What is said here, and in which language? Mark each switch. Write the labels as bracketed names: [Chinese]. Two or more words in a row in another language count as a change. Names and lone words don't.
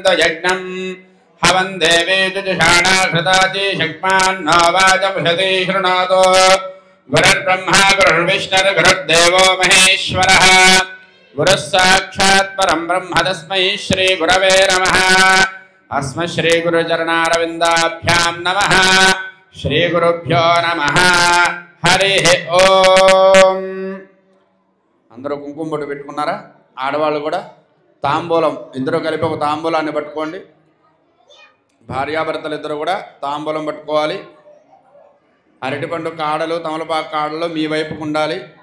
[Sanskrit] यज्ञम् हवन् देवे जुजुषाणा कृताति शक्मान्नो वाचमुषति शृणोतु गुरुर्ब्रह्मा गुरुर्विष्णुर्गुरुर्देवो महेश्वरः गुरुः साक्षात् परं ब्रह्म तस्मै श्रीगुरवे नमः अस्मत् श्रीगुरुचरणारविन्दाभ्यां नमः श्रीगुरुभ्यो नमः హరి ఓం. [Telugu] అందరూ కుంకుమ బొట్టు పెట్టుకున్నారా? ఆడవాళ్ళు కూడా తాంబూలం ఇద్దరు కలిపి ఒక తాంబూలాన్ని పట్టుకోండి. భార్యాభర్తలు ఇద్దరు కూడా తాంబూలం పట్టుకోవాలి. అరటిపండు కాడలు తమలపాకు కాడలు మీ వైపుకు ఉండాలి.